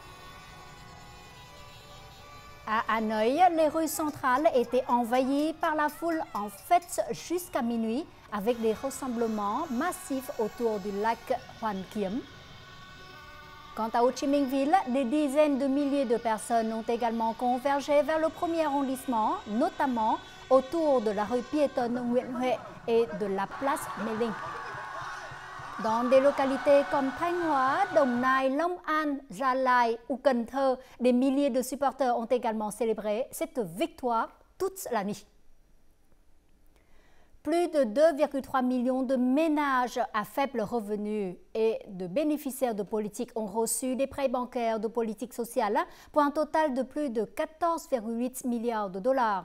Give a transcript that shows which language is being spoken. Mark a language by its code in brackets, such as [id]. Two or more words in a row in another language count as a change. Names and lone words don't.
[fr] À Hanoï, les rues centrales étaient envahies par la foule en fête jusqu'à minuit, avec des rassemblements massifs autour du lac Hoàn Kiếm. Quant à Ho Chi Minh Ville, des dizaines de milliers de personnes ont également convergé vers le premier arrondissement, notamment autour de la rue piétonne Nguyễn Huệ et de la place Mê Linh. Dans des localités comme Thanh Hóa, Đồng Nai, Long An, Gia Lai ou Cần Thơ, des milliers de supporters ont également célébré cette victoire toute la nuit. Plus de 2,3 millions de ménages à faible revenu et de bénéficiaires de politique ont reçu des prêts bancaires de politique sociale pour un total de plus de 14,8 milliards de dollars.